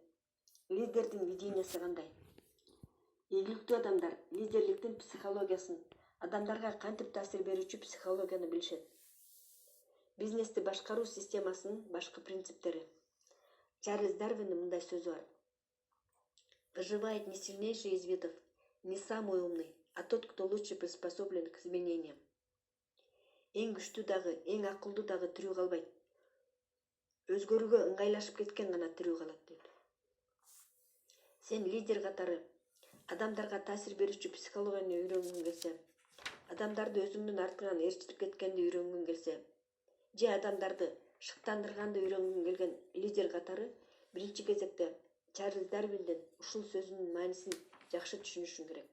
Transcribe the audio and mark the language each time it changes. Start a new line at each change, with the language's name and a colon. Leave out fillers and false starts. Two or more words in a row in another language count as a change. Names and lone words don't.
Kyrgyz: Лидердин видениясы кандай? Ийгиликтүү адамдар лидерликтин психологиясын, адамдарга кантип таасир берүүчү психологияны билишет. Бизнести башкаруу системасынын башкы принциптери. Чарльз Дарвиндин мындай сөзү бар.
Russian: Выживает не сильнейший из видов, не самый умный, а тот, кто лучше приспособлен к изменениям.
Kyrgyz: Эң күчтүү дагы, эң акылдуу дагы тирүү калбайт. Өзгөрүүгө ыңгайлашып кеткен гана тирүү калат дейт. Сен лидер катары адамдарга таасир берүүчү психологияны үйрөнгүң келсе, адамдарды өзүңдүн артыңан ээрчитип кеткенди үйрөнгүң келсе, же адамдарды шыктандырганды үйрөнгүң келген лидер катары биринчи кезекте Чарльз Дарвиндин ушул сөзүнүн маанисин жакшы түшүнүшүң керек.